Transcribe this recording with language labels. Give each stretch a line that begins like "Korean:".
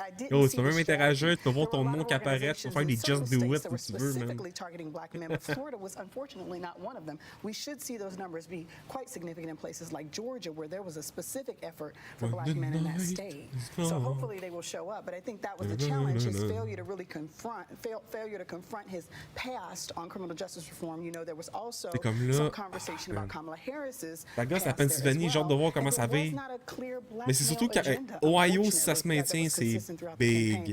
French: Yo, tu peux même interagir, tu peux voir ton nom qui apparaît, tu peux faire des
English: just do it
French: si tu veux, man.
English: Florida was unfortunately not one of them. We should see those numbers be quite significant in places like Georgia, where there was a specific effort for black men in that state. So hopefully they will show up. But I think that was the challenge: his failure to really failure to confront his past on criminal justice reform. You know, there was also some conversation about Kamala Harris's.
French: La gosse à Pennsylvanie, j'ai hâte de voir comment ça va. Mais c'est surtout qu'Ohio, si ça se maintient, c'est big.